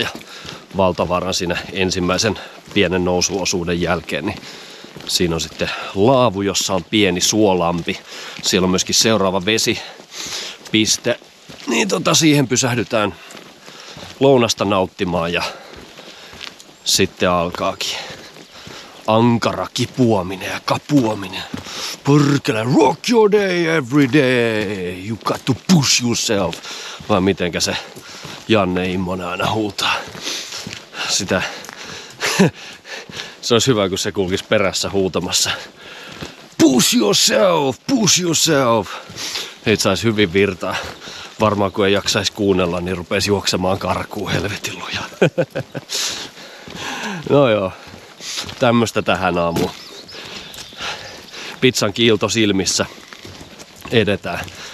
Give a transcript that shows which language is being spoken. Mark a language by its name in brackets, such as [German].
[Finnish] Ja Valtavaaran siinä ensimmäisen pienen nousuosuuden jälkeen, niin siinä on sitten laavu, jossa on pieni suolampi. Siellä on myöskin seuraava vesipiste. Niin siihen pysähdytään lounasta nauttimaan ja sitten alkaakin ankara kipuaminen ja kapuaminen. [English] Pörkele, rock your day every day. You got to push yourself. [Finnish] Vai mitenkä se Janne Immonen aina huutaa. Sitä. Se olisi hyvä, kun se kulkisi perässä huutamassa. [English] Push yourself, push yourself. [Finnish] Heitä saisi hyvin virtaa. Varmaan kun ei jaksaisi kuunnella, niin rupeisi juoksemaan karkuun helvetin lujaa. No joo, tämmöstä tähän aamuun. Pizzan kiilto silmissä edetään.